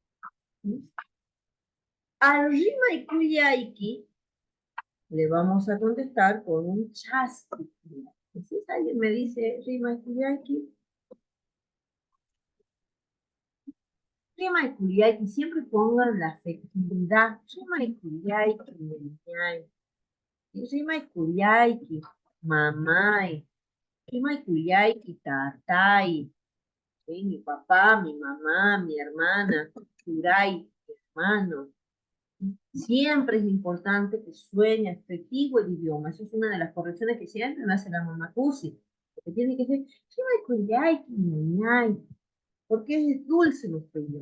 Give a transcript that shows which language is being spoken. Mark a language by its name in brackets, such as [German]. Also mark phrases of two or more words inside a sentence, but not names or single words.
[Spanish] Al [Quechua] rima y kuyaiki [Spanish] le vamos a contestar con un chasqui. Si alguien me dice [Quechua] rima y kuyaiki, rima y kuyaiki, [Spanish] siempre pongan la afectividad. [Quechua] Rima y kuyaiki, ñañay. Rima y kuyaiki, mamay. Rima y kuyaiki, tatay. [Spanish] ¿Sí? Mi papá, mi mamá, mi hermana, Turay, mi hermano. Siempre es importante que suene afectivo el idioma. Eso es una de las correcciones que siempre me hace la mamá Cusi. Porque tiene que ser, porque es dulce nuestro idioma.